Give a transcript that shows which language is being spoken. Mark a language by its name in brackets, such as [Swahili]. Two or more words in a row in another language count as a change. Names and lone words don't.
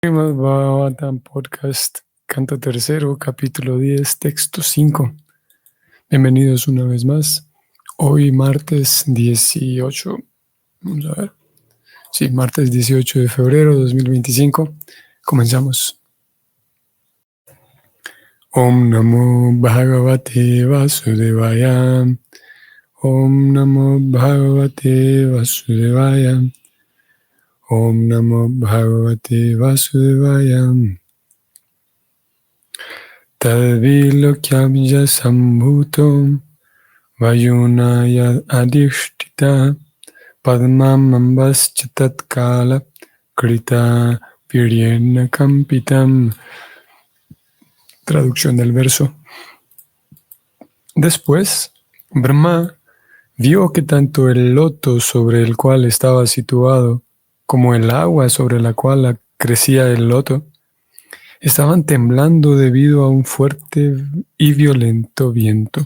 [Spanish] Srimad Bhagavatam Podcast, Canto Tercero, Capítulo 10, Texto 5. Bienvenidos una vez más. Hoy martes 18, vamos a ver. Sí, martes 18 de febrero de 2025. Comenzamos. [Sanskrit] Om Namo Bhagavate Vasudevaya. Om Namo Bhagavate Vasudevaya. Om Namo Bhagavate Vasudevaya. Tadvilokyamya sambhuto vayunaya adhishtita padmamambas chatatkala krita viryena kampitam. [Spanish] Traducción del verso. Después, Brahma vio que tanto el loto sobre el cual estaba situado como el agua sobre la cual crecía el loto estaban temblando debido a un fuerte y violento viento.